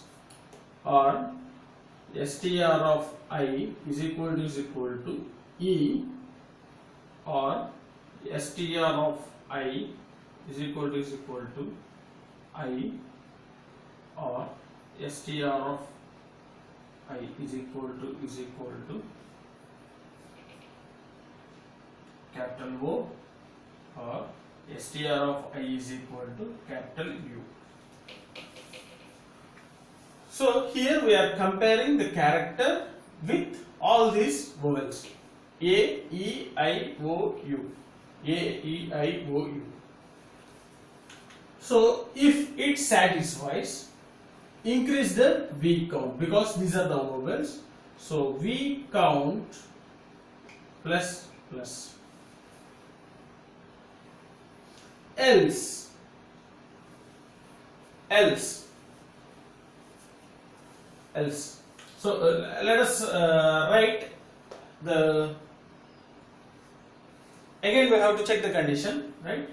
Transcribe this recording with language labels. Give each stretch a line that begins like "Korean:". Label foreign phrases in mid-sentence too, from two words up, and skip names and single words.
English: Or str of I is equal to E, or str of I is equal to I, or str of I is equal to capital O, or str of I is equal to capital U. So here we are comparing the character with all these vowels A, E, I, O, U. A, E, I, O, U. So if it satisfies, increase the V count, because these are the vowels. So V count plus plus. Else so let us write the, again we have to check the condition, right?